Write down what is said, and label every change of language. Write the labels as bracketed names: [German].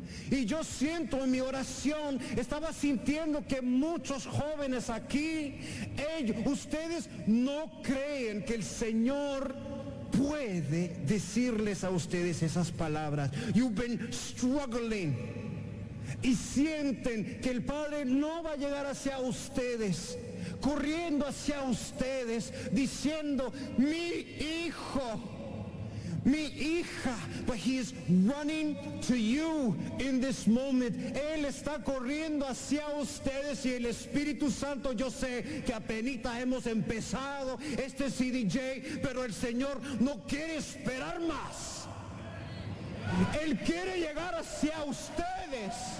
[Spanish] Y yo siento en mi oración, estaba sintiendo que muchos jóvenes aquí, ellos, ustedes no creen que el Señor puede decirles a ustedes esas palabras. [English] You've been struggling. [Spanish] Y sienten que el Padre no va a llegar hacia ustedes, corriendo hacia ustedes, diciendo: mi hijo, mi hija. [English] But he is running to you in this moment. [Spanish] Él está corriendo hacia ustedes. Y el Espíritu Santo, yo sé que apenita hemos empezado este CDJ, pero el Señor no quiere esperar más. Él quiere llegar hacia ustedes.